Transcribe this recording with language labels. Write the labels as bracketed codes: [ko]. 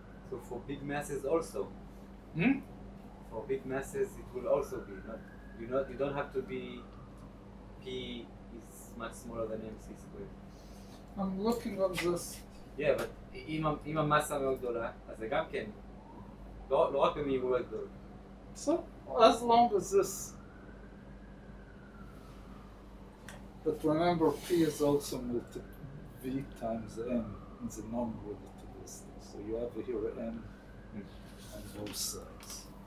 [en] So for big masses also. For big masses it will also be you don't have to be P is much smaller than MC squared. I'm looking on this. Yeah, but [he] אם המסה מאוד גדולה, אז זה גם כן, לא רק במהירויות גדולות. [en] So as long as this, but remember P is also V times M in the non-relativistic. So you have here M on both sides.